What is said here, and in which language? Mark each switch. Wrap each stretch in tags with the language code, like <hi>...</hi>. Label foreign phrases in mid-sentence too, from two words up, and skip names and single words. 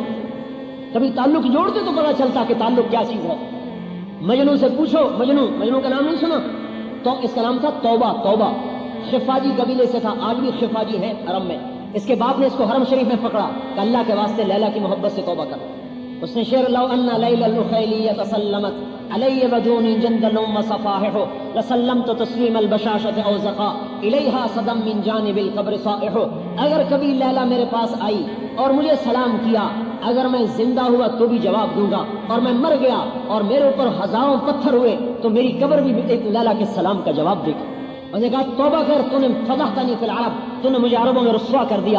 <ur>کبھی تعلق جوڑتے تو پتا چلتا کہ تعلق کیا چیز ہے. مجنو سے پوچھو, مجنو کا نام نہیں سنا؟ تو اس کا نام تھا توبہ. توبہ خفاجی قبیلے سے تھا, آج بھی خفاجی ہے حرم میں. اس کے باپ نے اس کو حرم شریف میں پکڑا کہ اللہ کے واسطے لیلا کی محبت سے توبہ کر.</ur> <ar>اس نے شعر لو ان لیل الخیلیہ تسلمت علی بدونی جندل صفاحہ لسلمت تسلیم البشاشۃ او زقا الیہا صدم من جانب القبر صائح.</ar> <ur>اگر کبھی لیلا میرے پاس آئی اور مجھے سلام کیا, اگر میں زندہ ہوا تو بھی جواب دوں گا, اور میں مر گیا اور میرے اوپر ہزاروں پتھر ہوئے تو میری قبر بھی ایک لیلا کے سلام کا جواب دے گی. اس نے کہا توبہ کر, تو نے</ur> <ar>فضحتنی فی العرب,</ar> <ur>تو نے مجھے عربوں میں رسوا کر دیا.</ur>